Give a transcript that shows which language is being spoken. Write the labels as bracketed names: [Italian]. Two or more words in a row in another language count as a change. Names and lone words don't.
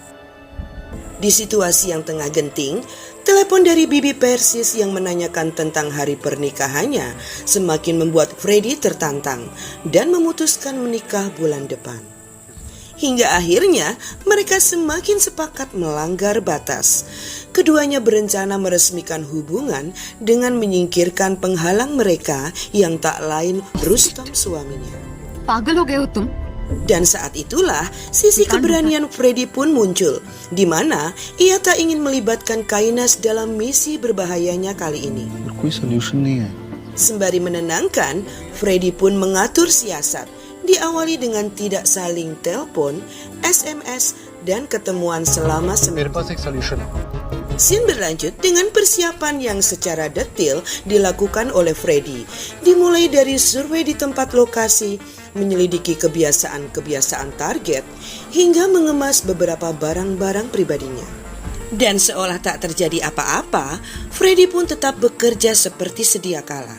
[Indonesian] Di situasi yang tengah genting, telepon dari Bibi Persis yang menanyakan tentang hari pernikahannya semakin membuat Freddy tertantang dan memutuskan menikah bulan depan. Hingga akhirnya mereka semakin sepakat melanggar batas. Keduanya berencana meresmikan hubungan dengan menyingkirkan penghalang mereka yang tak lain Rustom suaminya. [Hindi] पागल हो गए हो तुम? [Indonesian] Dan saat itulah sisi keberanian Freddy pun muncul, di mana ia tak ingin melibatkan Kainas dalam misi berbahayanya kali ini. [Hindi] और कोई solution नहीं है. [Indonesian] Sembari menenangkan, Freddy pun mengatur siasat, diawali dengan tidak saling telepon, SMS, dan ketemuan selama [Hindi] मेरे [Indonesian] seminggu. [Hindi] पास एक solution है. [Indonesian] Scene berlanjut dengan persiapan yang secara detail dilakukan oleh Freddy, dimulai dari survei di tempat lokasi, menyelidiki kebiasaan-kebiasaan target, hingga mengemas beberapa barang-barang pribadinya. Dan seolah tak terjadi apa-apa, Freddy pun tetap bekerja seperti sedia kala.